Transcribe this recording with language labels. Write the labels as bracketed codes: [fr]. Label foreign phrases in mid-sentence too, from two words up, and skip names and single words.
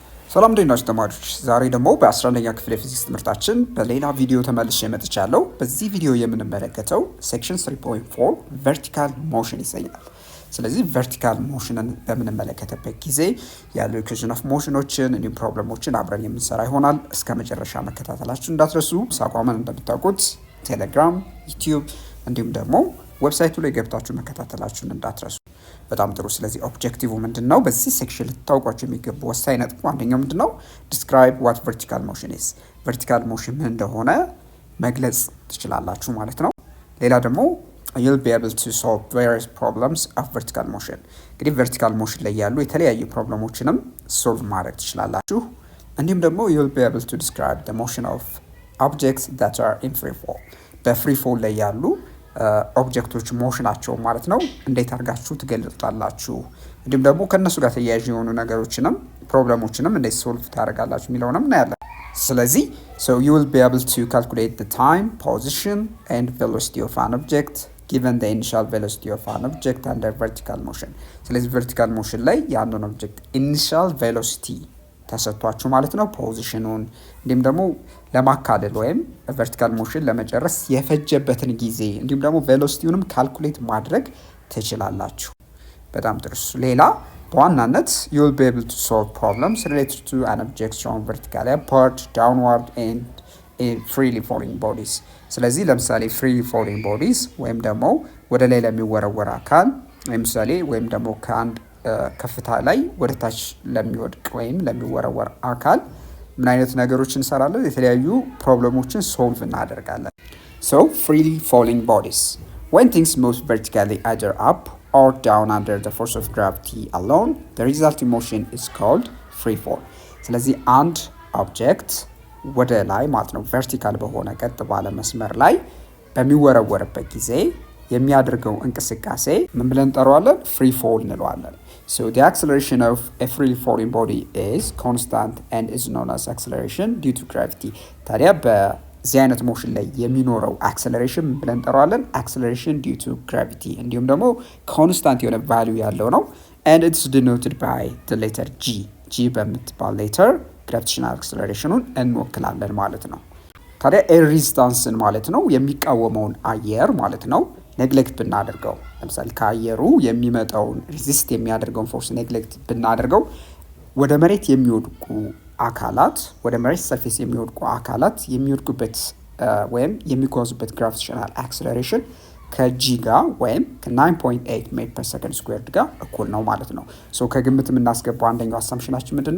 [am] ሰላም እንዴት ተማሪዎች ዛሬ ደግሞ በ11ኛ ክፍል የፊዚክስ ትምህርታችን በሌላ ቪዲዮ ተመልሼ መጥቻለሁ። በዚህ ቪዲዮ የምንመለከተው ሴክሽን 3.4 [en] vertical motion [am] ይሰኛል። ስለዚህ [en] vertical motion [am] በምንመለከተበት ጊዜ ያሉ [en] equation of motions [am] እንዲሁም ፕሮብለሞችን አብረን የምንሰራ ይሆናል። እስከ መጨረሻ መከታተላችሁን እንዳትረሱ። ሳቋማን እንደምታውቁት ቴሌግራም፣ ዩቲዩብ እንዲሁም ደግሞ ዌብሳይቱ ላይ ገብታችሁ መከታተላችሁን እንዳትረሱ። በጣም ጥሩ። ስለዚህ ኦብጀክቲቭ ምንድነው? በዚህ ሴክሽን ልታውቋቸው የሚገቡ ወሳኝ ነጥብ አንደኛው ምንድነው? [en] describe what vertical motion is። [am] ቨርቲካል ሞሽን ምን እንደሆነ መግለጽ ትችላላችሁ ማለት ነው። ሌላ ደግሞ [en] you'll be able to solve various problems of vertical motion። [am] እንግዲህ ቨርቲካል ሞሽን ላይ ያሉ የተለያዩ ፕሮብለሞችንም ሶልቭ ማድረግ ትችላላችሁ። እንዲሁም ደግሞ [en] you'll be able to describe the motion of objects that are in free fall። [am] በፍሪ ፎል ላይ ያሉ ኦብጀክቶች ሞሽናቸው ማለት ነው እንዴት አድርጋችሁ ትገልጣላችሁ። እንዲሁም ደግሞ ከነሱ ጋር ተያያዥ የሆኑ ነገሮችንም ፕሮብለሞችንም እንዴት ሶልቭ ታደርጋላችሁ የሚለውንም እናያለን። ስለዚህ [en] so you will be able to calculate the time, position and velocity of an object given the initial velocity of an object under vertical motion። [am] ስለዚህ vertical motion ላይ ያንን ኦብጀክት initial velocity ተሰጥቷችሁ ማለት ነው ፖዚሽኑን እንዲሁም ደግሞ ለማካለል ወይም ቨርቲካል ሞሽን ለመጨረስ የፈጀበትን ጊዜ እንዲሁም ደግሞ ቬሎሲቲውንም ካልኩሌት ማድረግ ትችላላችሁ። በጣም ጥሩ። ሌላ በዋናነት [en] you will be able to solve problems related to an object thrown vertically upward, downward and in freely falling bodies። [am] ስለዚህ ለምሳሌ [en] freely falling bodies [am] ወይም ደግሞ ወደ ላይ ለሚወረወር አካል ለምሳሌ ወይም ደግሞ ከአንድ ከፍታ ላይ ወደ ታች ለሚወድቅ ወይም ለሚወረወር አካል ምን አይነት ነገሮችን እንሰራለን? የተለያዩ ፕሮብለሞችን ሶልቭ እናደርጋለን። [en] So freely falling bodies, when things move vertically either up or down under the force of gravity alone, the resulting motion is called free fall። [am] ስለዚህ አንድ ኦብጀክት ወደ ላይ ማለት ነው ቨርቲካል በሆነ ቀጥ ባለ መስመር ላይ በሚወረወርበት ጊዜ የሚያደርገው እንቅስቃሴ ምን ብለን እንጠራዋለን? ፍሪ ፎል እንለዋለን። [en] So the acceleration of a free falling body is constant and is known as acceleration due to gravity። [am] ታዲያ በዚህ አይነት ሞሽን ላይ የሚኖረው አክሰለሬሽን ምን ብለን እንጠራዋለን? [en] acceleration due to gravity [am] እንዲሁም ደግሞ ኮንስታንት የሆነ ቫልዩ ያለው ነው [en] and it's denoted by the letter G። G [am] በምትባል ሌተር [en] gravitational acceleration [am] እንወክላለን ማለት ነው። ታዲያ [en] air resistance [am] ማለት ነው የሚቃወመውን አየር ማለት ነው ኔግሌክት ብናደርገው ለምሳሌ ከአየሩ የሚመጣውን ሪዚስት የሚያደርገውን ፎርስ ኔግሌክት ብናደርገው ወደ መሬት የሚወድቁ አካላት ወደ መሬት ሰርፌስ የሚወድቁ አካላት የሚወድቁበት ወይም የሚጓዙበት [en] gravitational acceleration [am] ከጂ ጋር ወይም ከ9.8 [en] meter per second squared [am] ጋር እኩል ነው ማለት ነው። ሶ ከግምት የምናስገባው አንደኛው አሳምፕሽናችን ምንድነው?